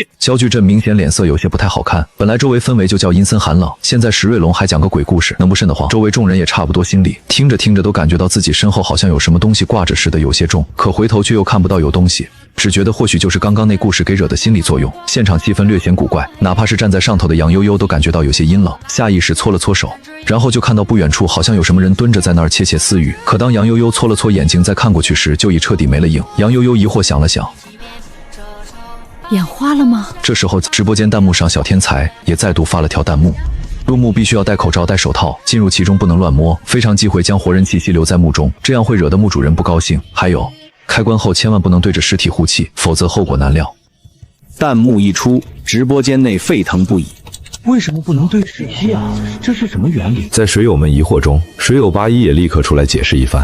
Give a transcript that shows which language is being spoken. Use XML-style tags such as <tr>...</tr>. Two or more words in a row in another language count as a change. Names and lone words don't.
<zh>焦巨鎮明顯臉色有些不太好看，本來周圍氛圍就叫陰森寒冷，現在石瑞龍還講個鬼故事，能不瘆得慌？周圍眾人也差不多心理，聽着聽着都感覺到自己身後好像有什麼東西掛着似的，有些重，可回頭卻又看不到有東西，只覺得或許就是剛剛那故事給惹的心理作用。現場氣氛略顯古怪，哪怕是站在上頭的杨悠悠都感覺到有些陰冷，下意識搓了搓手，然後就看到不遠處好像有什麼人蹲着在那兒竊竊私語。可當杨悠悠搓了搓眼睛再看過去時，就已徹底沒了影。杨悠悠疑惑想了想，眼花了嗎？這時候直播間彈幕上小天才也再度發了条彈幕：入墓必須要戴口罩戴手套，进入其中不能亂摸，非常忌讳将活人气息留在墓中，這樣會惹得墓主人不高興。還有開關後千萬不能對着屍體呼氣，否則後果難料。彈幕一出，直播間內沸騰不已。为什麼不能對水氣啊？這是什麼原理？在水友們疑惑中，水友81也立刻出來解釋一番。</zh>